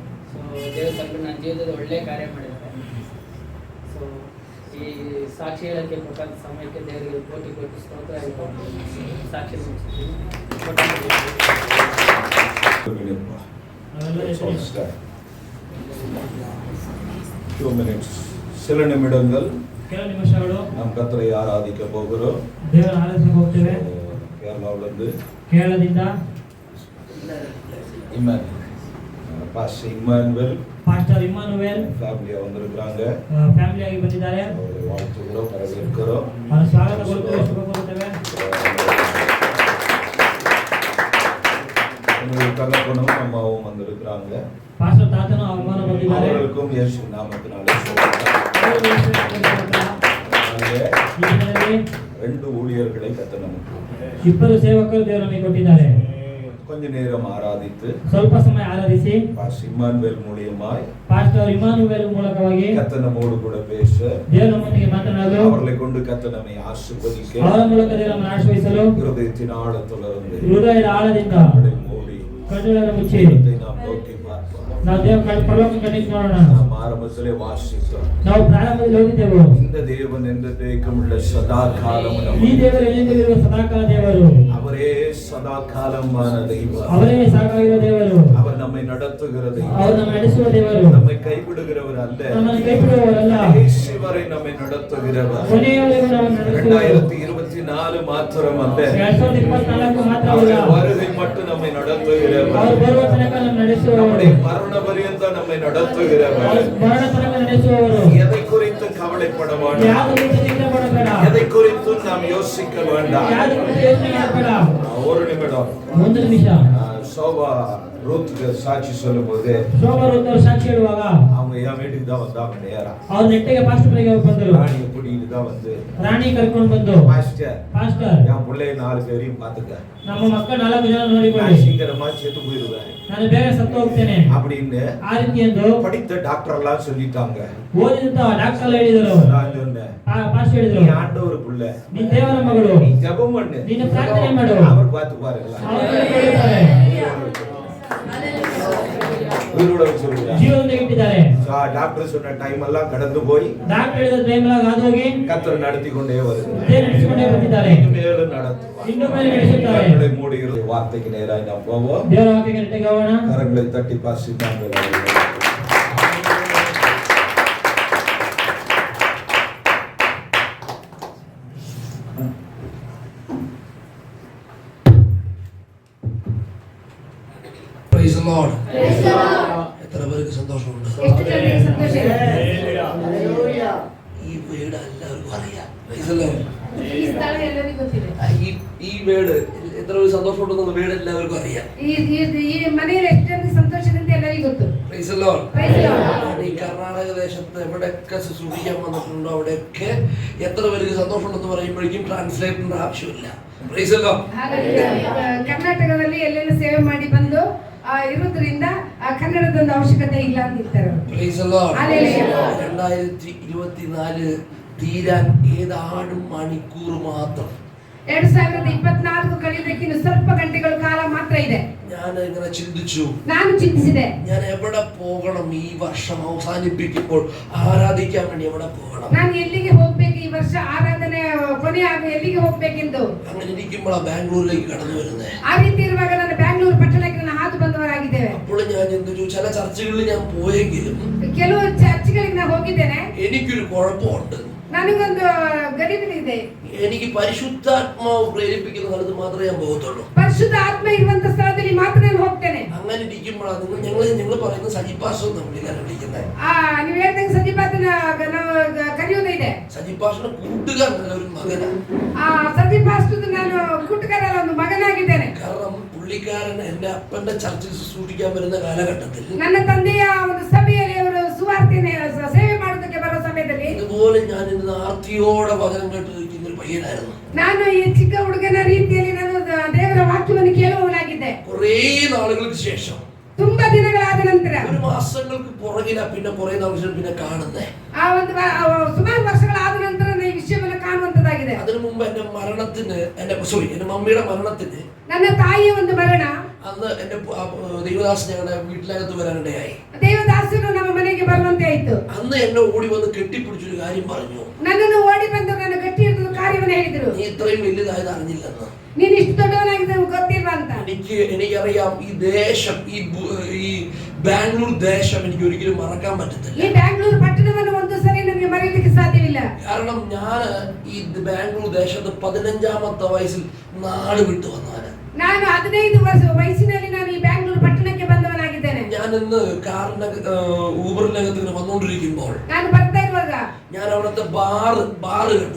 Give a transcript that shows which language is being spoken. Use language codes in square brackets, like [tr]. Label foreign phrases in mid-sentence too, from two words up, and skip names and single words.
[kn] ಸೊ ದೇವ್ರು ಬಂದ್ಬಿಟ್ಟು ನನ್ನ ಜೀವನದಲ್ಲಿ ಒಳ್ಳೆ ಕಾರ್ಯ ಮಾಡಿದ್ದಾರೆ. ಸೊ ಈ ಸಾಕ್ಷಿ ಹೇಳೋಕ್ಕೆ ಕೊಟ್ಟಂಥ ಸಮಯಕ್ಕೆ ದೇವರಿಗೆ ಕೋಟಿ ಕೋಟಿ ಸ್ತೋತ್ರ ಹೇಳ್ಕೊಂಡು ಸಾಕ್ಷಿ ಮುಗಿಸ್ತೀನಿ. [en] 2 minutes. [ta] சில நிமிடங்கள் [kn] ಕೆಲ ನಿಮಿಷಗಳು [ta] நாம் கர்த்தரை ஆராதிக்க போகிறோம். [kn] ದೇವರ ಆರಾಧನೆಗೆ ಹೋಗ್ತೇವೆ. [ta] கேரளாவிலிருந்து [kn] ಕೇರಳದಿಂದ [ta] பாஸ்டர் இம்மானுவேல் [kn] ಪಾಸ್ಟರ್ ಇಮ್ಮಾನುವೇಲ್ [ta] ஃபேமிலியா வந்திருக்காங்க. [kn] ಫ್ಯಾಮಿಲಿ ಆಗಿ ಬಂದಿದ್ದಾರೆ. [ta] அவரை வாழ்த்துகிறோம், வரவேற்கிறோம். [kn] ಅವರ ಸ್ವಾಗತ ಕೋರುತ್ತೇವೆ, ಶುಭ ಕೋರುತ್ತೇವೆ. [ta] என்னுடைய தகப்பனும் அம்மாவும் வந்திருக்கிறாங்க. [kn] ಪಾಸ್ಟರ್ ತಾತನು ಅವಮಾನ ಬಂದಿದ್ದಾರೆ. [ta] அவர்களுக்கும் இயேசு நாமத்தினாலே ரெண்டு ஊழியர்களை கர்த்தர் நமக்கு [kn] ಇಬ್ಬರು ಸೇವಕರು ದೇವರು ನಮಗೆ ಕೊಟ್ಟಿದ್ದಾರೆ. [ta] கொஞ்ச நேரம் ஆராதித்து [kn] ಸ್ವಲ್ಪ ಸಮಯ ಆರಾಧಿಸಿ [ta] பாஸ்டர் இம்மானுவேல் மூலியமாய் [kn] ಪಾಸ್ಟರ್ ಇಮ್ಮಾನುವೇಲ್ ಮೂಲಕವಾಗಿ [ta] கர்த்தர் நம்மோடு கூட பேச [kn] ದೇವರು ನಮ್ಮೊಂದಿಗೆ ಮಾತನಾಡಲು [ta] அவர்களை கொண்டு கர்த்தர் நம்மை ஆசீர்வதிக்க [kn] ಅವರ ಮೂಲಕ ದೇವರು ನಮ್ಮನ್ನು ಆಶೀರ್ವದಿಸಲು [ta] இருதயத்தின் ஆழத்திலிருந்து [kn] ಹೃದಯದ ಆಳದಿಂದ [ta] நம்மை மூடி [kn] ಕಣ್ಣುಗಳನ್ನು ಮುಚ್ಚಿ [ta] தெய்வத்தை நாம் நோக்கி பார்ப்போம். [kn] ನಾವು ದೇವರ ಪರಲೋಕ ಕಣ್ಣಿಟ್ಟು ನೋಡೋಣ. [ta] நாம் ஆரம்பத்திலே வாசித்தோம். [kn] ನಾವು ಪ್ರಾರಂಭದಲ್ಲಿ ಓದಿದ್ದೆವು, [ta] இந்த தேவன் என்றைக்கும் உள்ள சதா காலம் [kn] ಈ ದೇವರು ಎಲ್ಲಿಂದಿರುವ ಸದಾಕಾಲ ದೇವರು, [ta] அவரೇ சதா காலமான தெய்வம். [kn] ಅವರೇ ಸಾಕಾಗಿರುವ ದೇವರು, [ta] அவர் நம்மை நடத்துகிற தெய்வம். [kn] ಅವರು ನಮ್ಮ ನಡೆಸುವ ದೇವರು, [ta] நம்மை கைவிடுகிறவர் அல்ல, [kn] ನಮ್ಮನ್ನು ಕೈಬಿಡುವವರಲ್ಲ, [ta] கடைசி வரை நம்மை நடத்துகிறவர். [kn] ಕೊನೆಯವರೆಗೂ ನಮ್ಮನ್ನು ನಡೆಸುವವರು. 2024 ಮಾತ್ರವಲ್ಲ, 2024 ಮಾತ್ರವಲ್ಲ, [ta] அவருடைய வருகை மட்டும் நம்மை நடத்துகிறவர். [kn] ಅವರು ಬರುವ ತನಕ ನಮ್ಮ ನಡೆಸುವವರು, [ta] நம்முடைய மரண பரியந்த நம்மை நடத்துகிறவர். [kn] ಮರಣ ತನಕ ನಡೆಸುವವರು. [ta] எதை குறித்து கவலைப்பட வேண்டாம், [kn] ಯಾವುದು ಕುರಿತು ಚಿಂತೆ ಮಾಡಬೇಡ, [ta] எதை குறித்து நாம் யோசிக்க வேண்டாம். [kn] ಯಾವುದು ಕುರಿತು ಯೋಚನೆ ಮಾಡಬೇಡ. [ta] ஒரு நிமிடம் [kn] ಒಂದು ನಿಮಿಷ. [ta] சோபா ரூத்துக்கு சாட்சி சொல்லும் போது [kn] ಶೋಭಾರೂತರು ಸಾಕ್ಷಿ ಹೇಳುವಾಗ [ta] அவங்க என் வீட்டுக்கு தான் வந்தாங்க. நேரா [kn] ಅವ್ರ ನೆಟ್ಟಿಗೆ ಪಾಸ್ಟರ್ ಮನೆಗೆ ಬಂದರು. [ta] ராணியை கூட்டிட்டு தான் வந்து [kn] ರಾಣಿ ಕರ್ಕೊಂಡು ಬಂದು, [ta] பாஸ்டர் [kn] ಪಾಸ್ಟರ್ [ta] என் பிள்ளைய 4 பேரையும் பாத்துக்க, [kn] ನಮ್ಮ ಮಕ್ಕಳು 4 ಜನ ನೋಡಿಕೊಳ್ಳಿ, [ta] நான் சீக்கிரமா செத்து போயிடுவேன் [kn] ನಾನು ಬೇಗ ಸತ್ತು ಹೋಗ್ತೇನೆ [ta] அப்படின்னு [kn] ಆ ರೀತಿ ಎಂದು [ta] படித்த டாக்டர் எல்லாம் சொல்லிட்டாங்க. [kn] ಓದಿದಂತ ಡಾಕ್ಟರ್ ಹೇಳಿದರು. [ta] நான் சொன்னேன், [kn] ಪಾಸ್ಟರ್ ಹೇಳಿದರು, [ta] நீ ஆண்டவர் பிள்ளை, [kn] ನೀನ್ ದೇವರ ಮಗಳು, [ta] நீ ஜெபம் பண்ணு, [kn] ನೀನು ಪ್ರಾರ್ಥನೆ ಮಾಡು, [ta] அவர் பார்த்து பாருங்களா, [kn] ಅವರು ನೋಡಿಕೊಳ್ಳುತ್ತಾರೆ. [ta] உயிரோட வச்சிருக்காங்க. [kn] ಜೀವನದಲ್ಲಿ ಇಟ್ಟಿದ್ದಾರೆ. [ta] டாக்டர் சொன்ன டைம் எல்லாம் கடந்து போய் [kn] ಡಾಕ್ಟರ್ ಹೇಳಿದ ಟೈಮ್ಲಾಗ ಅದು ಹೋಗಿ [ta] கர்த்தர் நடத்தி கொண்டே வருகிறார். [kn] ದೇವರು ನಡೆಸಿಕೊಂಡೇ ಬಂದಿದ್ದಾರೆ. [ta] மேலும் நடத்துவார். [kn] ಇನ್ನು ಮೇಲೆ ನಡೆಸುತ್ತಾರೆ. [ta] கண்களை மூடி இரு. வார்த்தைக்கு நேராக நாம் போவோம். [kn] ದೇವರ ವಾಕ್ಯಕ್ಕೆ ನೆಟ್ಟಿಗೆ ಹೋಗೋಣ. [ta] கரங்களை தட்டி பாசித்தாங்க. [en] Praise the Lord. [ml] എത്ര പേർക്ക് സന്തോഷമുണ്ട്? ഈ വീട് എല്ലാവർക്കും അറിയാം. [en] Praise the Lord. [ml] ഈ വീട് എത്ര പേർക്ക് സന്തോഷമുണ്ടെന്നുള്ള വീട് എല്ലാവർക്കും അറിയാം. [kn] ಈ ಮನೆಯಲ್ಲಿ ಎಷ್ಟು ಸಂತೋಷದಿಂದ ಎಲ್ಲರಿಗೂ ಗೊತ್ತು. [en] Praise the Lord. [ml] ഈ കർണാടക ദേശത്ത് എവിടെയൊക്കെ ശുശ്രൂഷിക്കാൻ വന്നിട്ടുണ്ടോ അവിടെയൊക്കെ എത്ര പേർക്ക് സന്തോഷമുണ്ടെന്ന് പറയുമ്പോഴേക്കും ട്രാൻസ്ലേറ്ററിന്റെ ആവശ്യമില്ല. [en] Praise the Lord. [kn] ಕರ್ನಾಟಕದಲ್ಲಿ ಎಲ್ಲೆಲ್ಲ ಸೇವೆ ಮಾಡಿ ಬಂದು ಇರೋದ್ರಿಂದ ಕನ್ನಡದೊಂದು ಅವಶ್ಯಕತೆ ಇಲ್ಲ ಅಂತಿರ್ತಾರೆ. [en] Praise the Lord. [ml] 2024 തീരാൻ ഏതാനും മണിക്കൂർ മാത്രം. [kn] 2024 ಕಳೆಯೋದಕ್ಕಿನ್ನು ಸ್ವಲ್ಪ ಗಂಟೆಗಳ ಕಾಲ ಮಾತ್ರ ಇದೆ. [ml] ഞാൻ ഇങ്ങനെ ചിന്തിച്ചു, [kn] ನಾನು ಚಿಂತಿಸಿದೆ, [ml] ഞാൻ എവിടെ പോകണം ഈ വർഷം അവസാനിപ്പിക്കുമ്പോൾ ആരാധിക്കാൻ വേണ്ടി എവിടെ പോകണം, [kn] ನಾನು ಎಲ್ಲಿಗೆ ಹೋಗ್ಬೇಕು ಈ ವರ್ಷ ಆರಾಧನೆ ಕೊನೆಯಾಗ ಎಲ್ಲಿಗೆ ಹೋಗ್ಬೇಕೆಂದು. [ml] അങ്ങനെ ഇരിക്കുമ്പോഴാണ് ബാംഗ്ലൂരിലേക്ക് കടന്നു വരുന്നത്. [kn] ಆ ರೀತಿ ಇರುವಾಗ ನಾನು ಬ್ಯಾಂಗ್ಳೂರು ಪಟ್ಟಣಕ್ಕೆ ನಾನು ಹಾದು ಬಂದವರಾಗಿದ್ದೇವೆ. [ml] അപ്പോൾ ഞാൻ ചിന്തിച്ചു, ചില ചർച്ചകളിൽ ഞാൻ പോയെങ്കിലും [kn] ಕೆಲವು ಚರ್ಚ್ಗಳಿಗೆ ನಾನು ಹೋಗಿದ್ದೇನೆ. [ml] എനിക്കൊരു കുഴപ്പമുണ്ട്. [kn] ನನಗೊಂದು ಗಡಿಬಿಡಿದೆ. [ml] എനിക്ക് പരിശുദ്ധാത്മാവ് പ്രേരിപ്പിക്കുന്ന സ്ഥലത്ത് മാത്രമേ ഞാൻ പോകത്തുള്ളൂ. [kn] ಪರಿಶುದ್ಧ ಆತ್ಮ ಇರುವಂತ ಸ್ಥಳದಲ್ಲಿ ಮಾತ್ರ ನಾನು ಹೋಗ್ತೇನೆ. [ml] അങ്ങനെ ഇരിക്കുമ്പോഴാണ് നിങ്ങൾ പറയുന്ന സജിപാസ് എന്ന് വിളിക്കുന്നത്. [kn] ನೀವು ಹೇಳ್ದಂಗೆ ಸಜಿಪಾತನ ಕರೆಯೋದೇ ಇದೆ. [ml] സജിപാസിന്റെ കൂട്ടുകാരനല്ല, ഒരു മകനാണ്. [kn] ಸಜಿಪಾಸ್ಟದ ನಾನು ಕೂಟುಗಾರರ ಒಂದು ಮಗನಾಗಿದ್ದೇನೆ. [ml] കാരണം പുള്ളിക്കാരൻ എന്റെ അപ്പന്റെ ചർച്ചിൽ ശുശ്രൂഷിക്കാൻ വരുന്ന കാലഘട്ടത്തിൽ [kn] ನನ್ನ ತಂದೆಯ ಒಂದು ಸಭೆಯಲ್ಲಿ ಅವರು ಸುವಾರ್ತೆನೆ ಸೇವೆ ಮಾಡೋದಕ್ಕೆ ಬರೋ ಸಮಯದಲ್ಲಿ [ml] ഇതുപോലെ ഞാൻ ഇന്ന് ആർത്തിയോടെ വചനം കേട്ടിരിക്കുന്ന ഒരു പയ്യനായിരുന്നു. [kn] ನಾನು ಈ ಚಿಕ್ಕ ಹುಡುಗನ ರೀತಿಯಲ್ಲಿ ನಾನು ದೇವರ ವಾಕ್ಯವನ್ನು ಕೇಳುವವನಾಗಿದ್ದೆ. [ml] കുറേ നാളുകൾക്ക് ശേഷം [kn] ತುಂಬಾ ದಿನಗಳಾದ ನಂತರ [ml] ഒരു മാസങ്ങൾക്ക് പുറകില പിന്നെ കുറെ ദിവസം പിന്നെ കാണുന്നേ. [kn] ಆ ಒಂದು ಸುಮಾರು ವರ್ಷಗಳಾದ ನಂತರ ಈ ವಿಷಯವನ್ನು ಕಾಣುವಂತದ್ದಾಗಿದೆ. [ml] അതിനു മുമ്പ് എന്റെ മരണത്തിന് എന്റെ മമ്മിയുടെ മരണത്തിന് [kn] ನನ್ನ ತಾಯಿಯ ಒಂದು ಮರಣ [ml] അന്ന് എന്റെ ദേവദാസ് ഞങ്ങളുടെ വീട്ടിനകത്ത് വരാനിടയായി. [kn] ದೇವದಾಸರು ನಮ್ಮ ಮನೆಗೆ ಬರುವಂತೆ ಆಯ್ತು. [ml] അന്ന് എന്നെ ഓടി വന്ന് കെട്ടിപ്പിടിച്ചൊരു കാര്യം പറഞ്ഞു. [kn] ನನ್ನನ್ನು ಓಡಿ ಬಂದು ನನ್ನ ಗಟ್ಟಿ ಹಿಡಿದು ಕಾರ್ಯವನ್ನು ಹೇಳಿದರು. [ml] നീ ഇത്രയും വലിയതായത് അറിഞ്ഞില്ലെന്ന്. [kn] ನೀನು ಇಷ್ಟು ದೊಡ್ಡವನಾಗಿದೆ ಗೊತ್ತಿಲ್ವಾ ಅಂತ. [ml] എനിക്കറിയാം ഈ ദേശം ഈ ബാംഗ്ലൂർ ദേശം എനിക്ക് ഒരിക്കലും മറക്കാൻ പറ്റത്തില്ല. [kn] ಈ ಬ್ಯಾಂಗ್ಳೂರ್ ಪಟ್ಟಣವನ್ನು ಒಂದು ಸರಿ ನನಗೆ ಮರೆಯಲಿಕ್ಕೆ ಸಾಧ್ಯವಿಲ್ಲ. [ml] കാരണം ഞാൻ ഈ ബാംഗ്ലൂർ ദേശത്ത് 15ാമത്തെ വയസ്സിൽ നാട് വിട്ടു വന്നവന്. [kn] ನಾನು 15 ವಯಸ್ಸಿನಲ್ಲಿ ನಾನು ಈ ಬ್ಯಾಂಗ್ಳೂರ್ ಪಟ್ಟಣಕ್ಕೆ ಬಂದವನಾಗಿದ್ದೇನೆ. [ml] ഞാൻ ഇന്ന് ഊബറിനകത്ത് ഇങ്ങനെ വന്നുകൊണ്ടിരിക്കുമ്പോൾ [kn] ನಾನು ಬರ್ತಾ ಇರುವಾಗ [ml] ഞാൻ അവിടുത്തെ ബാറ് കണ്ടു.